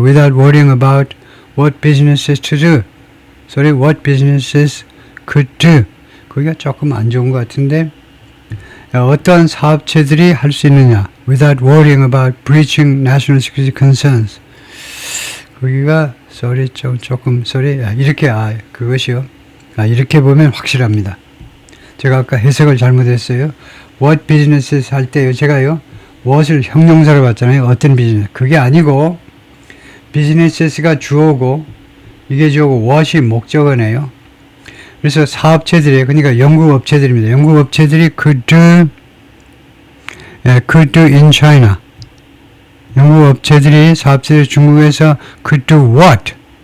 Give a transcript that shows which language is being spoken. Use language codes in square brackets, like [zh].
[en] Without worrying about what businesses to do. Sorry, what businesses could do. [ko] 거기가 조금 안 좋은 것 같은데 어떠한 사업체들이 할 수 있느냐. [en] Without worrying about breaching national security concerns. [ko] 거기가 sorry 조금 sorry 이렇게 그것이요. 이렇게 보면 확실합니다. 제가 아까 해석을 잘못했어요. [en] What businesses [ko] 할 때요. 제가요. what을 형용사로 봤잖아요. 어떤 비즈니스. 그게 아니고 business가 주어고 이게 주어고 what이 목적어네요. 그래서 사업체들이 그러니까 영국 업체들입니다. 영국 업체들이 [en] could do in China. [ko] 영국 업체들이 사업체들이 중국에서 [en] could do what?